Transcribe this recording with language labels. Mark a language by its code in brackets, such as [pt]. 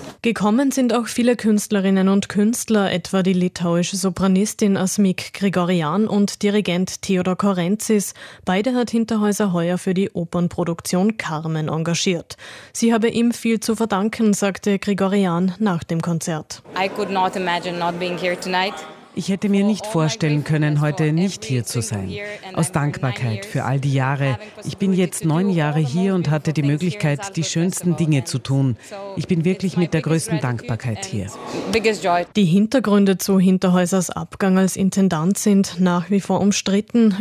[de] Gekommen sind auch viele Künstlerinnen und Künstler, etwa die litauische Sopranistin Asmik Grigorian und Dirigent Theodor Korenzis. Beide hat Hinterhäuser heuer für die Opernproduktion Carmen engagiert. Sie habe ihm viel zu verdanken, sagte Grigorian nach dem Konzert. [en] I could not imagine not being here tonight. [de] Ich hätte mir nicht vorstellen können, heute nicht hier zu sein. Aus Dankbarkeit für all die Jahre. Ich bin jetzt 9 Jahre hier und hatte die Möglichkeit, die schönsten Dinge zu tun. Ich bin wirklich mit der größten Dankbarkeit hier. Die Hintergründe zu Hinterhäusers Abgang als Intendant sind nach wie vor umstritten.